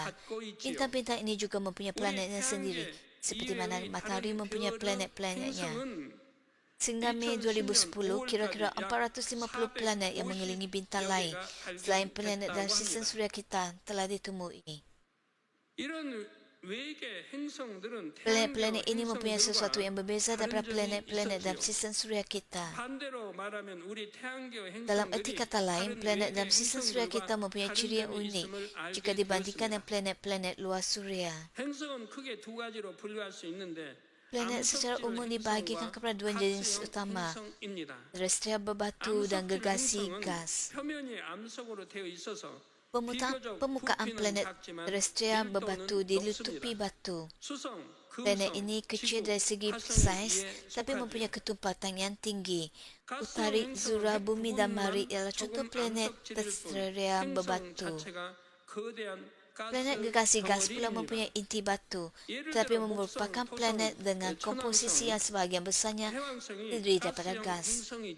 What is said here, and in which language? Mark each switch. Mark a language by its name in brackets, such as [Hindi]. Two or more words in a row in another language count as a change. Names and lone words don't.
[Malay] Bintang-bintang ini juga mempunyai planetnya sendiri, seperti mana matahari mempunyai planet-planetnya. Sehingga Mei 2010, kira-kira 450 planet yang mengelilingi bintang lain selain planet dalam sistem suria kita telah ditemui. [Korean] 외계 행성들은 [Malay] Planet-planet ini mempunyai sesuatu yang berbeza daripada planet-planet dalam sistem suria kita. [Korean] 반대로 말하면 우리 태양계 [Malay] Dalam erti [Korean] 행성들이 [Malay] kata lain, [Korean] 다른 [Malay] planet [Korean] 외계 [Malay] dalam sistem suria kita mempunyai [Korean] 행성들과 [Malay] ciri yang [Korean] 다른 점이 [Malay] unik [Korean] 있음을 [Malay] jika [Korean] 알게 [Malay] dibandingkan dengan [Korean] 되었습니다. [Malay] planet-planet luar suria. [Korean] 행성은 크게 두 가지로 분류할 수 있는데 [Malay] Planet secara umum dibahagikan kepada dua jenis utama, [Korean] 행성입니다. [Malay] terestrial berbatu dan [Korean] 암석질 [Malay] gergasi [Korean] 행성은 [Malay] gas. [Korean] 표면이 암석으로 되어 있어서 [Malay] Permukaan planet terestrial berbatu ditutupi batu. [Korean] 수성, [Malay] Planet ini kecil dari segi saiz tapi mempunyai ketumpatan yang tinggi. Utari, Zura, Bumi dan Mari ialah contoh planet terestrial berbatu. Planet gergasi gas pula mempunyai inti batu, tetapi merupakan planet dengan komposisi yang sebahagian besarnya terdiri daripada gas.